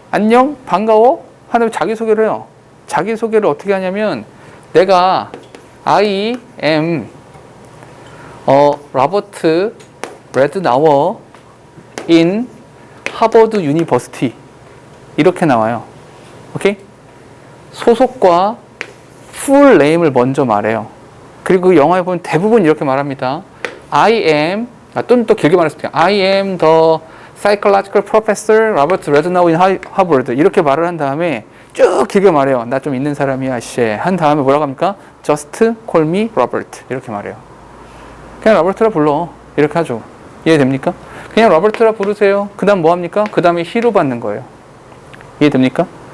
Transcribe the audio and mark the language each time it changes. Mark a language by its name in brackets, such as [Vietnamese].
[Korean] 안녕, 반가워. 하는 자기소개를 해요. 자기소개를 어떻게 하냐면, 내가 I am 로버트 레드나워 in 하버드 유니버시티. 이렇게 나와요. 오케이? 소속과 풀 네임을 먼저 말해요. 그리고 그 영화에 보면 대부분 이렇게 말합니다. [English] I am, [Korean] 또는 또 길게 말했을 때 [English] I am the psychological professor Robert Rednow in Harvard. [Korean] 이렇게 말을 한 다음에 쭉 길게 말해요. 나 좀 있는 사람이야, 씨. 한 다음에 뭐라고 합니까? [English] Just call me Robert. [Korean] 이렇게 말해요. 그냥 로버트라 불러. 이렇게 하죠. 이해됩니까? 그냥 로버트라 부르세요. 그 다음 뭐 합니까? 그 다음에 he로 받는 거예요. 이해됩니까?